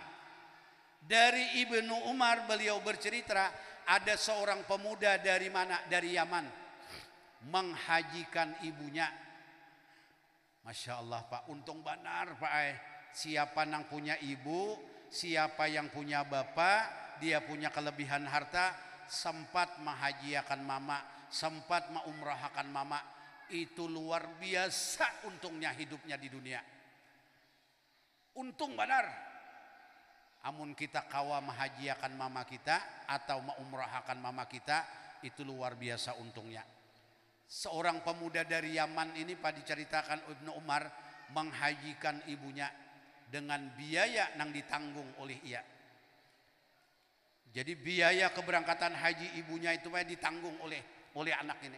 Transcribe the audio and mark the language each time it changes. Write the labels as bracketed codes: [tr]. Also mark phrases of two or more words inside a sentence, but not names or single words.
[id] Dari Ibnu Umar beliau bercerita, ada seorang pemuda dari mana? Dari Yaman, menghajikan ibunya. [ar] Masya Allah [id] Pak, untung benar Pak. Siapa yang punya ibu, siapa yang punya bapak, dia punya kelebihan harta, sempat menghajiakan mama, sempat mengumrahkan mama, itu luar biasa untungnya hidupnya di dunia. [bjn] Untung benar. Amun kita kawa menghajiakan mama kita atau mengumrahkan mama kita, itu luar biasa untungnya. [id] Seorang pemuda dari Yaman ini Pak diceritakan Ibnu Umar menghajikan ibunya dengan biaya yang ditanggung oleh ia. Jadi biaya keberangkatan haji ibunya itu ditanggung oleh anak ini.